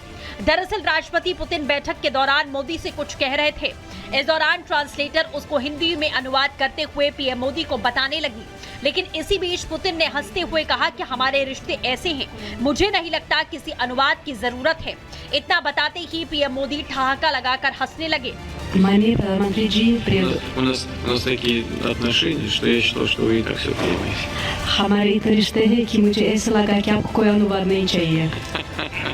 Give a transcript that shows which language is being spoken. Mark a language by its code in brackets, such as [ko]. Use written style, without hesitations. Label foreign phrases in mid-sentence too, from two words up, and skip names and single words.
[hi] दरअसल राष्ट्रपति पुतिन बैठक के दौरान मोदी से कुछ कह रहे थे। इस दौरान ट्रांसलेटर उसको हिंदी में अनुवाद करते हुए पीएम मोदी को बताने लगी, लेकिन इसी बीच पुतिन ने हंसते हुए कहा कि हमारे रिश्ते ऐसे हैं, मुझे नहीं लगता किसी अनुवाद की जरूरत है। इतना बताते ही पीएम मोदी ठहाका लगाकर हंसने लगे। Маний парламентри [ru] у нас такие отношения, что я считал, что вы и так все понимаете. [hi] हमारे इतने रिश्ते हैं कि मुझे ऐसा लगा कि आपको कोई अनुवाद नहीं चाहिए।